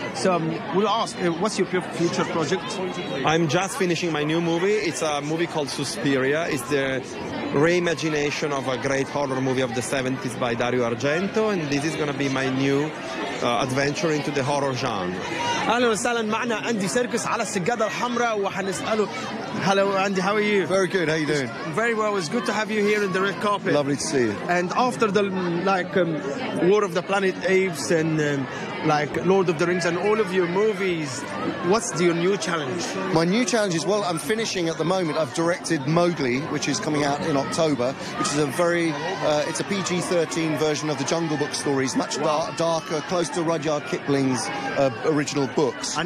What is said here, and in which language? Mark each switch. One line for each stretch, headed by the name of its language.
English: So we'll ask, what's your future project? I'm just finishing my new movie. It's a movie called Suspiria. It's the reimagination of a great horror movie of the 70s by Dario Argento, and this is going to be my new adventure into the horror genre.
Arabic: اهلا وسهلا معنا أندي سيركس على السجادة الحمراء وحنسأله.
English: Hello Andy, how are you? Very good, how you doing? Very well, it's good to have you here in the red carpet. Lovely to see you. And after the War of the Planet Apes and like Lord of the Rings and all of your movies, what's your new challenge? My new challenge is, well, I'm finishing at the moment. I've directed Mowgli, which is coming out in October, which is a very, it's a PG-13 version of the Jungle Book stories, much darker, close to Rudyard Kipling's original books.